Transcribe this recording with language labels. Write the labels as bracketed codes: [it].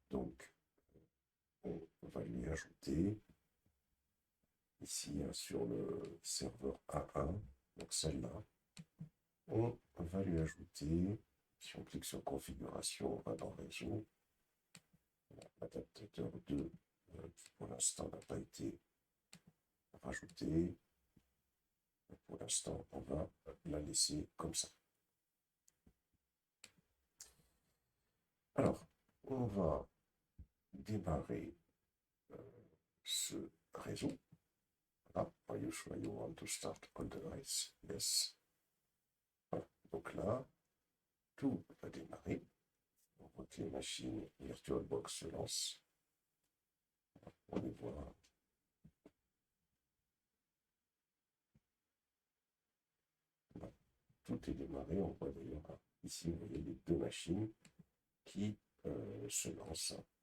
[fr] Donc, on va lui ajouter ici sur le serveur A1, donc celle-là, on va lui ajouter, si on clique sur configuration, on va dans réseau, l'adaptateur 2 qui pour l'instant n'a pas été rajouté. Pour l'instant, on va la laisser comme ça. Alors, on va démarrer ce réseau. Là, [en] are you sure you want to start on device? Yes. [fr] Voilà. Donc là, tout va démarrer. On voit que les machines VirtualBox se lancent. On les voit. Là, tout est démarré. On voit d'ailleurs ici, vous voyez les deux machines qui se lancent.